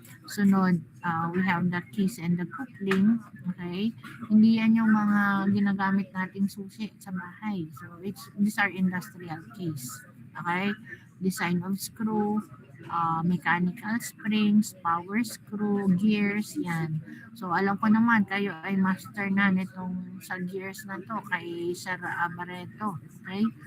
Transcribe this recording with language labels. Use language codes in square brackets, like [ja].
[en] Sunod, we have the keys and the coupling. Okay? [tl] Hindi yan yung mga ginagamit nating susi sa bahay. [en] So, these are industrial keys. Okay? Design of screw, mechanical springs, power screw, gears, yan. [tl] So, alam ko naman, kayo ay master na nitong sa gears na to kay Sir Barreto. Okay?